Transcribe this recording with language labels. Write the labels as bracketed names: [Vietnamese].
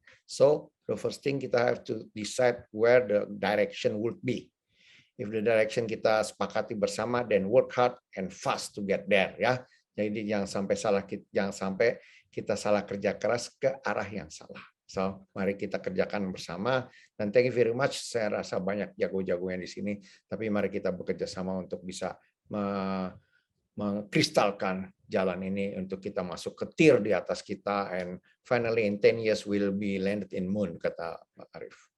[English] So the first thing kita have to decide where the direction would be. If the direction [Indonesian] kita sepakati bersama, [English] then work hard and fast to get there ya. [Indonesian] Jadi jangan sampai kita salah kerja keras ke arah yang salah. So, mari kita kerjakan bersama. Dan [English] thank you very much. [Indonesian] Saya rasa banyak jago-jagonya di sini. Tapi mari kita bekerja sama untuk bisa mengkristalkan jalan ini untuk kita masuk ke tier di atas kita. [English] And finally in 10 years we'll be landed in moon, [Indonesian] kata Pak Arif.